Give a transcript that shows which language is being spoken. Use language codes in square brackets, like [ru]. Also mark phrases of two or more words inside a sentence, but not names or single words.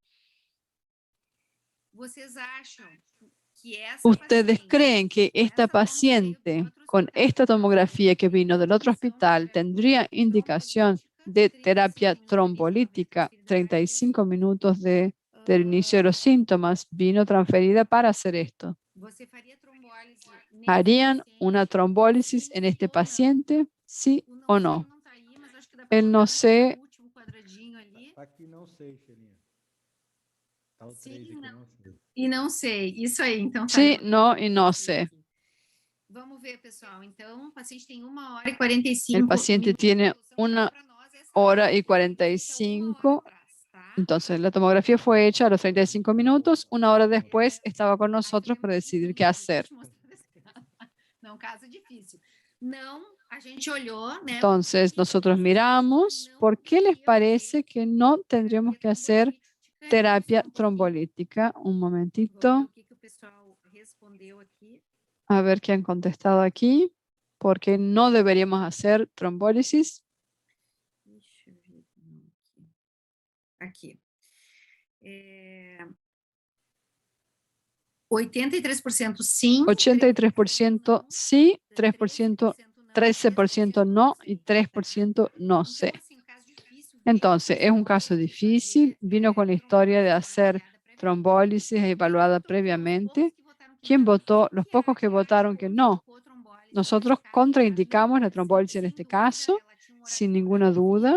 [es] ¿Ustedes creen que esta paciente con esta tomografía que vino del otro hospital tendría indicación de terapia trombolítica 35 minutos del inicio de los síntomas? Vino transferida para hacer esto. ¿Harían una trombólisis en este paciente? ¿Sí o no? El no sé. [pt] Aqui não sei, Xelinha. Tá o 3 aqui, não sei. E não sei. Isso aí, então. [es] Sí, no y no sé. [pt] Vamos ver, pessoal. Então, o paciente tem 1 hora e 45 [es] El paciente tiene 1 hora y 45. Entonces, la tomografía fue hecha a los 35 minutos. 1 hora después estaba con nosotros para decidir qué hacer. [pt] Não, caso difícil. Não, a gente olhou, né? [es] Entonces, nosotros miramos. ¿Por qué les parece que no tendríamos que hacer terapia trombolítica? Un momentito. [pt] O que o pessoal respondeu aqui? [es] A ver qué han contestado aquí. ¿Por qué no deberíamos hacer trombólisis? [pt] Deixa eu ver aqui. 83% sim. [es] 83% sí, 3%, 13% no y 3% no sé. Entonces, es un caso difícil. Vino con la historia de hacer trombólisis evaluada previamente. ¿Quién votó? Los pocos que votaron que no. Nosotros contraindicamos la trombólisis en este caso, sin ninguna duda.